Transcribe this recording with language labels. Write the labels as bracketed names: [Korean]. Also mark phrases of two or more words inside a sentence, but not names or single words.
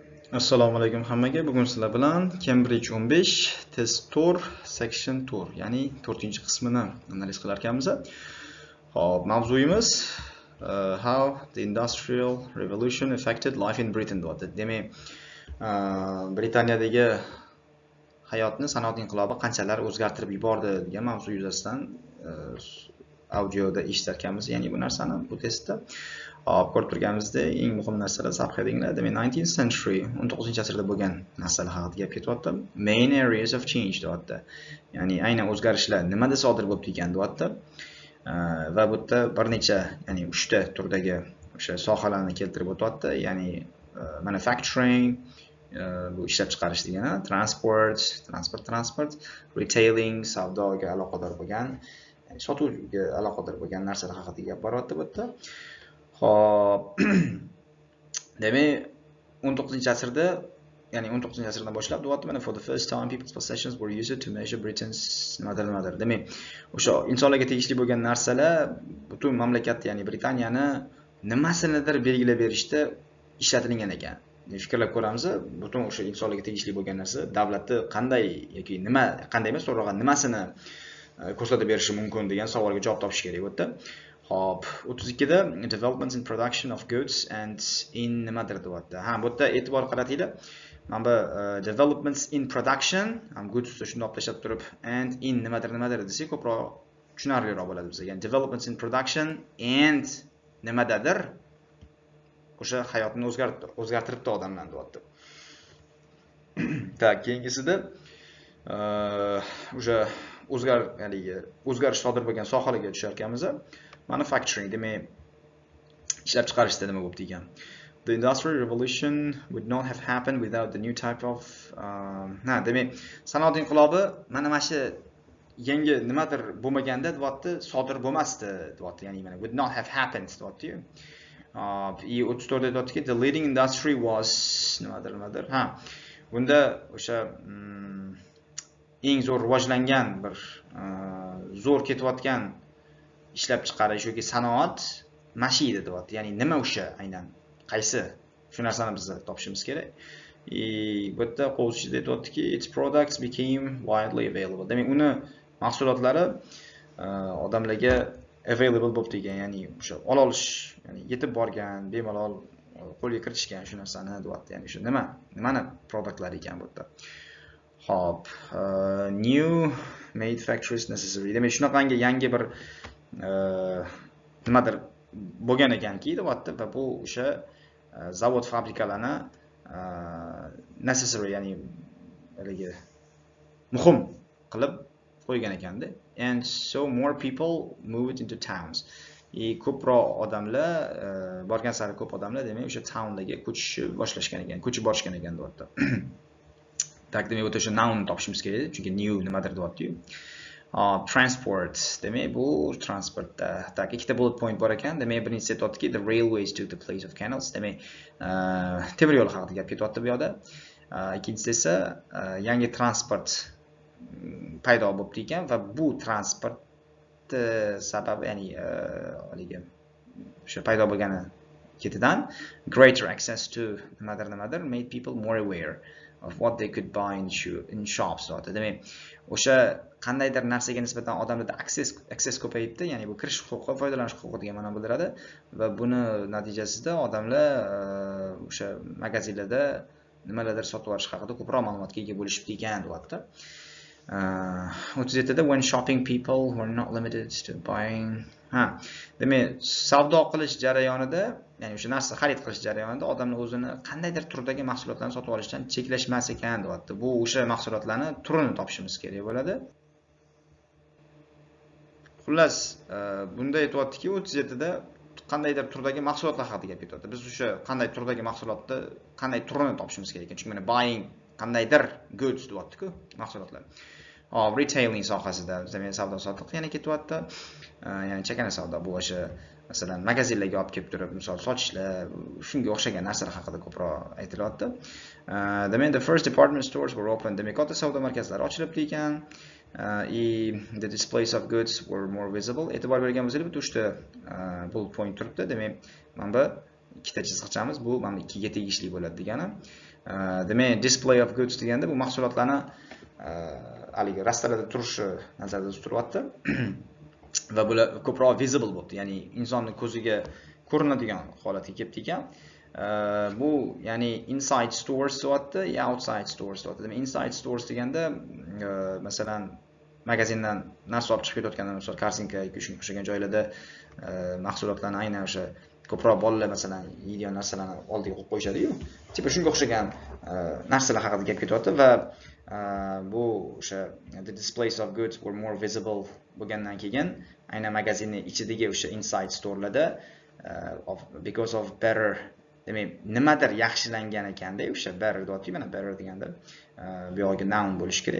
[Uzbek] Assalomu alaykum hammaga. Bugun sizlar bilan Cambridge 15 [English] test tour section tour, [Uzbek] ya'ni 4-qismini analiz qilar ekanmiz. Hop, mavzuyimiz [English] how the industrial revolution affected life in Britain [Uzbek] deyapti. Demak, Britaniyadagi hayotni sanoat inqilobi qanchalar o'zgartirib yubordi degan mavzu yuzasidan audioda eshitar ekanmiz, ya'ni bu narsani bu testda. Hop, ko'rib turganimizda eng muhim narsalar subheadinglar. Demak, [English] 19th century, [Uzbek] 19-asrda bo'lgan narsalar haqida gap ketyapti. [English] Main areas of change [Uzbek] deyapti. Ya'ni aynan o'zgarishlar nimada sodir bo'lib ekan deyapti. Va bu yerda bir necha, ya'ni 3 ta turdagi o'sha sohalarni keltirib o'tyapti. Ya'ni manufacturing, bu ishlab chiqarish degani, transport, retailing, savdoga aloqador bo'lgan, ya'ni sotuvga aloqador bo'lgan narsalar haqida gap boryapti bu yerda. Hop. Demak, 19-asrda, ya'ni 19-asrdan boshlab deyapti, mana [English] for the first time people's possessions were used to measure Britain's [Uzbek] nimadir. Demak, o'sha insonlarga tegishli bo'lgan narsalar butun mamlakatda, ya'ni Britaniyani nimasinidir belgilab berishda ishlatilgan ekan. Fikrlab ko'ramiz, butun o'sha insonlarga tegishli bo'lgan narsa davlatni qanday yoki nima, qanday emas, to'g'ri nimasini ko'rsatib berishi mumkin degan savolga javob topish kerak bu yerda. Hop, 32da [English] developments in production of goods and in [Uzbek] nimadir deyapti. Ha, bu yerda e'tibor qaratinglar. Mana bu [English] developments in production, [Uzbek] ham goods shuni olib tashlab turib [English] and in [Uzbek] nimadir desak ko'proq tushunarliroq bo'ladi bizga. Ya'ni [English] developments in production and [Uzbek] nimadadir o'sha hayotni o'zgartiribdi odamlar deyapti. Tak, keyingisida o'sha o'zgarish sodir bo'lgan sohalarga tushar ekanmiz. Manufacturing, demak, ishlab chiqarishda nima bo'lib ekan. [English] The industrial revolution would not have happened without the new type of [Uzbek] demak, sanoat inqilobi mana shu yangi nimadir bo'lmaganda deyapti, sodir bo'lmasdi deyapti. Ya'ni mana [English] would not have happened [Uzbek] deyapti. 34da deyaptiki, [English] the leading industry was nimadir. [Uzbek] Ha, bunda o'sha eng zo'r rivojlangan bir zo'r ketayotgan ishlab chiqarish yoki sanoat mashina deyapti. Ya'ni nima o'sha aynan qaysi? Shu narsani biz topishimiz kerak. Bu yerda qo'shida aytayaptiki, [English] its products became widely available. [Uzbek] Demak, uni mahsulotlari odamlarga available bo'lib degan, ya'ni o'sha olish, ya'ni yetib borgan, bemalol qo'lga kiritishgan shu narsani deyapti. Ya'ni shu nimani produktlari ekan bu yerda. Hop, [English] new made factories necessary. [Uzbek] Demak, shunaqangi yangi bir nimadir bo'lgan ekanki deyapti va bu o'sha zavod fabrikalarni necessary, ya'ni muhim qilib qo'ygan ekanda. [English] And so more people moved into towns. [Uzbek] Ko'proq odamlar borgan sari ko'p odamlar demak o'sha townlarga ko'chib borishgan ekan deyapti. Tak, demak, o'ta o'sha noun topishimiz kerak, chunki new nimadir deyapti-yu. Transport, demak, bu transportda. Tak, ikkita [English] bullet point [Uzbek] bor ekan. Demak, birinchisi aytayotganki, [English] the railways took the place of canals. [Uzbek] Demak, temir yo'l haqida gap ketyapti bu yoqda. Ikkinchisi esa yangi transport paydo bo'lib ekan va bu transport sababi, ya'ni o'sha paydo bo'lgani ketidan [English] greater access to [Uzbek] nimadir [English] made people more aware of what they could buy in shops. [Uzbek] Demak, o'sha qandaydir narsaga nisbatan odamlarda access ko'payibdi, ya'ni bu kirish huquqi, foydalanish huquqi degan ma'no bildiradi va buni natijasida odamlar o'sha magazinlarda nimalardir sotib olish haqida ko'proq ma'lumotga ega bo'lishib ekan deyapti. [English] 37da when shopping people were not limited to buying. [Uzbek] Ha, demak, savdo qilish jarayonida, ya'ni o'sha narsa xarid qilish jarayonida odamlar o'zini qandaydir turdagi mahsulotlarni sotib olishdan cheklashmas ekan deyapti. Bu o'sha mahsulotlarni turini topishimiz kerak bo'ladi. Xullas, bunda aytayaptiki, 37da qandaydir turdagi mahsulotlar haqida gap ketyapti. Biz o'sha qanday turdagi mahsulotni, qanday turini topishimiz kerak ekan. Chunki mana buying qandaydir goods deyapti-ku, mahsulotlar. Retailing sohasida, demak, savdo sotiq yana ketyapti. Ya'ni chakana savdo, bu o'sha masalan magazinlarga olib kelib turib, misol sotishlar, shunga o'xshagan narsalar haqida ko'proq aytilyapti. Demak, [English] the first department stores were open. [Uzbek] Demak, katta savdo markazlari ochilib ekan. [English] The displays of goods were more visible. [Uzbek] E'tibor bergan bo'lsangiz, bitta 3 ta [English] bullet point [Uzbek] turibdi. Demak, mana bu ikkita chiziqchamiz bu mana ikkiga tegishli bo'ladi degani. Demak, [English] display of goods [Uzbek] deganda bu mahsulotlarni haligi rastalarda turishi nazarda tutilyapti. Va bular ko'proq visible bo'ldi, ya'ni insonning ko'ziga ko'rinadigan holatga kelibdi ekan. Bu ya'ni [English] inside stores [Uzbek] deyapti, [English] outside stores [Uzbek] deyapti. Demak, [English] inside stores [Uzbek] deganda masalan magazindan narsa olib chiqib ketayotganda, masalan, karsinka yoki shunga o'xshagan joylarda mahsulotlarni aynan o'sha ko'proq bolalar masalan yeydigan narsalarni oldiga qo'yib qo'yishadi-yu. Tipa shunga o'xshagan narsalar haqida gap ketyapti va bu o'sha [English] the displays of goods were more visible [Uzbek] bo'lgandan keyin aynan magazinning ichidagi o'sha inside storelarda [English] because of better, [Uzbek] demak nimadir yaxshilangan ekanda, o'sha better deyapti, mana better deganda bu yo'g'iga noun bo'lishi kerak.